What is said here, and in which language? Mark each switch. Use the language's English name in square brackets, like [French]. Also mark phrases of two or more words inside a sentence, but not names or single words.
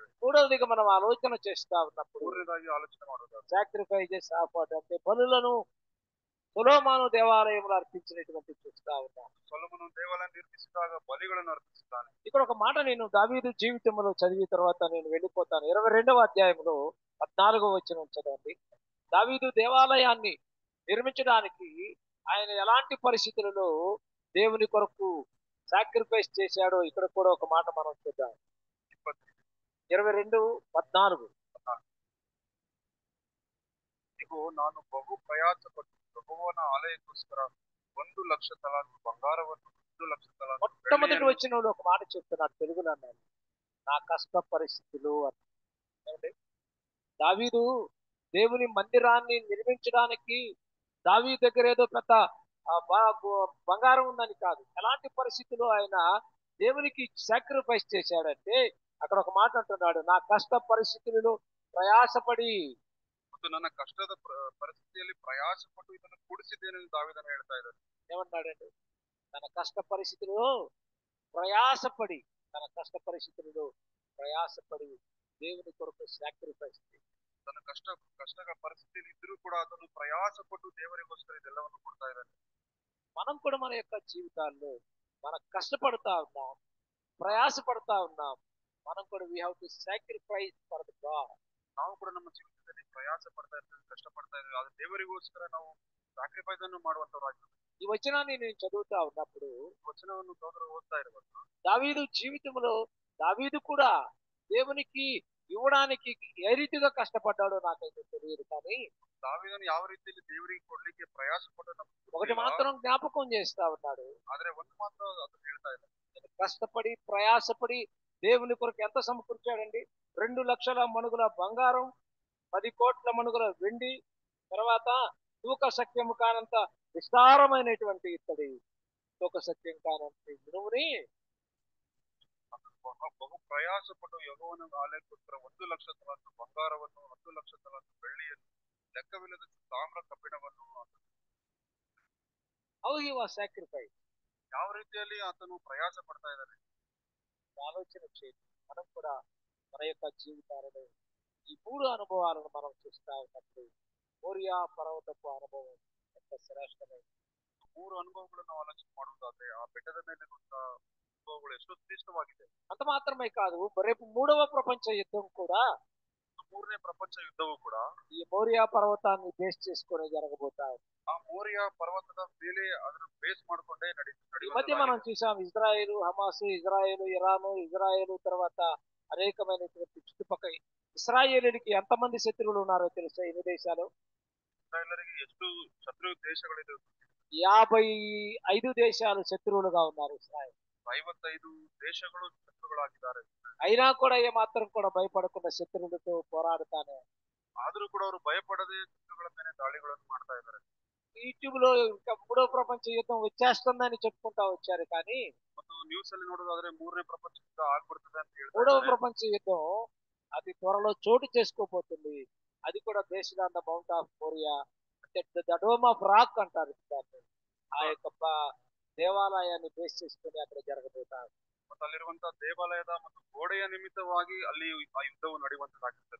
[Telugu] మూడవదిగా మనం ఆలోచన చేస్తా ఉన్నప్పుడు [Kannada] ಮೂರನೇದಾಗಿ ಆಲೋಚನೆ ಮಾಡೋದು [English] sacrifices offered [Telugu] అంటే బలులను సొలొమోను దేవాలయంలో అర్పించినటువంటి చూస్తా ఉన్నాం. [Kannada] ಸೊಲೊಮೋನನು ದೇವಾಲಯ ನಿರ್ಮಿಸಿದಾಗ ಬಲಿಗಳನ್ನು ಅರ್ಪಿಸಿದ್ದಾನೆ. [Telugu] ఇక్కడ ఒక మాట నేను దావీదు జీవితంలో చదివి తర్వాత నేను వెళ్ళిపోతాను. 22వ అధ్యాయంలో 14వ వచనం చదవండి. దావీదు దేవాలయాన్ని నిర్మించడానికి ఆయన ఎలాంటి పరిస్థితులలో దేవుని కొరకు సాక్రిఫైస్ చేశాడో ఇక్కడ కూడా ఒక మాట మనం చూద్దాం. 22:14. [Kannada] ಇಗೋ ನಾನು ಬಹು ಪ್ರಯಾಸಪಟ್ಟು ಯೆಹೋವನ ಆಲಯಕ್ಕೋಸ್ಕರ 1,00,000 ತಲಾಂತು ಬಂಗಾರವನ್ನು 1,00,000 ತಲಾಂತು [Telugu] మొట్టమొదటి వచ్చినప్పుడు ఒక మాట చెప్తున్నాడు తెలుగులో, అన్నాడు నా కష్ట పరిస్థితులు అంటే. దావీదు దేవుని మందిరాన్ని నిర్మించడానికి దావీదు దగ్గర ఏదో పెద్ద బంగారం ఉందని కాదు, ఎలాంటి పరిస్థితుల్లో ఆయన దేవునికి సాక్రిఫైస్ చేశాడంటే అక్కడ ఒక మాట అంటున్నాడు, నా కష్ట పరిస్థితులలో ప్రయాసపడి [Kannada] ಮತ್ತು ನನ್ನ ಕಷ್ಟದ ಪರಿಸ್ಥಿತಿಯಲ್ಲಿ ಪ್ರಯಾಸಪಟ್ಟು ಇದನ್ನು ಕೂಡಿಸಿದ್ದೇನೆ ದಾವೀದನು ಹೇಳ್ತಾ ಇದ್ದಾನೆ. [Telugu] ఏమన్నాడండి? తన కష్ట పరిస్థితుల్లో ప్రయాసపడి దేవుని కొరకు సాక్రిఫైస్. [Kannada] ತನ್ನ ಕಷ್ಟಗಳ ಪರಿಸ್ಥಿತಿಯಲ್ಲಿ ಇದ್ರೂ ಕೂಡ ಅದನ್ನು ಪ್ರಯಾಸಪಟ್ಟು ದೇವರಿಗೋಸ್ಕರ ಇದೆಲ್ಲವನ್ನು ಕೊಡ್ತಾ ಇದ್ದಾನೆ. [Telugu] మనం కూడా మన యొక్క జీవితాల్లో మనం కష్టపడతా ఉన్నాం, ప్రయాసపడతా ఉన్నాం. మనం కూడా [English] we have to sacrifice for the God. [Kannada] ನಾವು ಕೂಡ ನಮ್ಮ ಜೀವಿತದಲ್ಲಿ ಜೀವಿತದಲ್ಲಿ ಪ್ರಯಾಸ ಪಡ್ತಾ ಇರ್ತೇವೆ, ಕಷ್ಟಪಡ್ತಾ ಇದ್ದೇವೆ, ಆದ್ರೆ ದೇವರಿಗೋಸ್ಕರ ನಾವು ಸ್ಯಾಕ್ರಿಫೈಸ್ ಅನ್ನು ಮಾಡುವಂತವರಾಗಿದ್ದೇವೆ. [Telugu] ఈ వచనాన్ని నేను చదువుతా ఉన్నప్పుడు [Kannada] ವಚನವನ್ನು ಸಹೋದರ ಓದ್ತಾ ಇರುವಾಗ [Telugu] దావీదు జీవితంలో దావీదు కూడా దేవునికి ఇవ్వడానికి ఏ రీతిగా కష్టపడ్డాడో నాకైతే తెలియదు, కానీ [Kannada] ದಾವೀದನು ಯಾವ ರೀತಿಯಲ್ಲಿ ದೇವರಿಗೆ ಕೊಡ್ಲಿಕ್ಕೆ ಪ್ರಯಾಸ ಪಟ್ಟು ನಮ್ಗೆ [Telugu] ఒకటి [Kannada] ಗೊತ್ತಿಲ್ಲ. [Telugu] మాత్రం జ్ఞాపకం చేస్తా ఉన్నాడు. [Kannada] ಆದ್ರೆ ಒಂದು ಮಾತ್ರ ಅದನ್ನ ಹೇಳ್ತಾ ಇಲ್ಲ. [Telugu] నేను కష్టపడి ప్రయాసపడి దేవుని కొరకు ఎంత సమకూర్చాడండి? 2,00,000 మణుగుల బంగారం, 10 కోట్ల మణుగుల వెండి, తర్వాత తూక సఖ్యము కానంత విస్తారమైనటువంటి ఇత్తడి, తూక సఖ్యం కానంత ఇనుముని [Kannada] ಬಹು ಪ್ರಯಾಸ ಪಟ್ಟು ಯೆಹೋವನ ಆಲಯಕ್ಕೋಸ್ಕರ 1,00,000 ತಲಾಂತು ಬಂಗಾರವನ್ನು, 1,00,000 ತಲಾಂತು ಬೆಳ್ಳಿಯನ್ನು, ಲೆಕ್ಕವಿಲ್ಲದಷ್ಟು ತಾಮ್ರ ಕಬ್ಬಿಣವನ್ನು [English] how he was sacrificed. [Kannada] ಯಾವ ರೀತಿಯಲ್ಲಿ ಆತನು ಪ್ರಯಾಸ ಪಡ್ತಾ ಇದ್ದಾನೆ. [Telugu] ఆలోచన చేయండి. మనం కూడా మన యొక్క జీవితాలలో ఈ 3 అనుభవాలను మనం చూస్తా ఉన్నప్పుడు మోరియా పర్వతపు అనుభవం ఎంత శ్రేష్టమైనది. [Kannada] 3 ಅನುಭವಗಳನ್ನು ನಾವು ಆಲೋಚನೆ ಮಾಡುವುದಾದ್ರೆ ಆ ಬೆಟ್ಟದ ಮೇಲಿರುವಂತ ಅನುಭವಗಳು ಎಷ್ಟು ಶ್ರೇಷ್ಠವಾಗಿದೆ. [Telugu] అంత మాత్రమే కాదు, రేపు 3వ ప్రపంచ యుద్ధం కూడా [Kannada] 3ನೇ ಪ್ರಪಂಚ ಯುದ್ಧವೂ ಕೂಡ [Telugu] ఈ మోరియా పర్వతాన్ని బేస్ చేసుకొని జరగబోతా ఉంది. [Kannada] ಆ ಮೋರಿಯಾ ಪರ್ವತದ ಮೇಲೆ ಅದನ್ನು ಬೇಸ್ ಮಾಡ್ಕೊಂಡೇ [Telugu] ఈ మధ్య మనం చూసాం ఇజ్రాయేలు, హమాసు, ఇజ్రాయేలు, ఇరాను, ఇజ్రాయేలు, తర్వాత అనేకమైనటువంటి చుట్టుపక్కల ఇస్రాయేలీలకి ఎంతమంది శత్రువులు ఉన్నారో తెలుసా? ఎన్ని దేశాలు? [Kannada] ಇಸ್ರಾಯೇಲರಿಗೆ ಎಷ್ಟು ಶತ್ರು ದೇಶಗಳಿದೆ. [Telugu] 55 దేశాలు శత్రువులుగా ఉన్నారు ఇస్రాయేల్. [Kannada] 55 ದೇಶಗಳು ಶತ್ರುಗಳಾಗಿದ್ದಾರೆ. [Telugu] అయినా కూడా ఏమాత్రం కూడా భయపడకుండా శత్రువులతో పోరాడుతానే [Kannada] ಆದ್ರೂ ಕೂಡ ಅವರು ಭಯಪಡದೆ ಶತ್ರುಗಳ ಮೇಲೆ ದಾಳಿಗಳನ್ನು ಮಾಡ್ತಾ ಇದ್ದಾರೆ. [Telugu] యూట్యూబ్ లో ఇంకా 3వ ప్రపంచ యుద్ధం వచ్చేస్తుందని చెప్పుకుంటా వచ్చారు, కానీ [Kannada] ಮತ್ತು న్యూస్ ಅಲ್ಲಿ ನೋಡೋದಾದ್ರೆ 3ನೇ ಪ್ರಪಂಚ ಯುದ್ಧ ಆಗ್ಬಿಡ್ತದೆ ಅಂತ [Telugu] 3వ [Kannada] ಹೇಳ್ತಾರೆ. [Telugu] ప్రపంచ యుద్ధం అది త్వరలో చోటు చేసుకోబోతుంది. అది కూడా [English] based on the mount of Moriah, [Telugu] అంటే [English] the Dome of Rock [Telugu] అంటారు దాన్ని. ఆ యొక్క దేవాలయాన్ని బేస్ చేసుకుని అక్కడ జరగబోతారు. [Kannada] ಮತ್ತು ಅಲ್ಲಿರುವಂತ ದೇವಾಲಯದ ಮತ್ತು ಗೋಡೆಯ ನಿಮಿತ್ತವಾಗಿ ಅಲ್ಲಿ ಆ ಯುದ್ಧವು ನಡೆಯುವಂತದ್ದಾಗಿರ್ತದೆ.